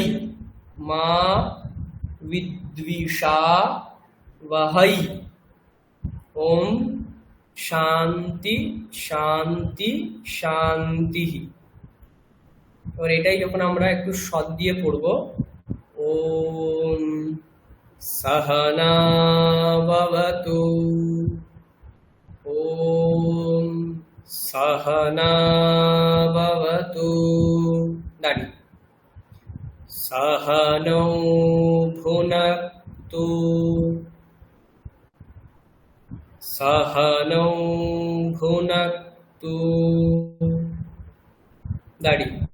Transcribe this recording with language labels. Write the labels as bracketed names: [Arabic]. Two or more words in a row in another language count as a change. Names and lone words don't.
[Sanskrit] মা বিদ্বিষাবহৈ। ওম শান্তি শান্তি শান্তি। [Bangla] এবার এটাই যখন আমরা একটু সদ দিয়ে পড়ব, [Sanskrit] ওম সহনা ভবতু। ওম সহনা ভবতু, [Bangla] দাড়ি। [Sanskrit] সহনৌ ভুনক্তু। সহনৌ ভুনক্তু, দাড়ি।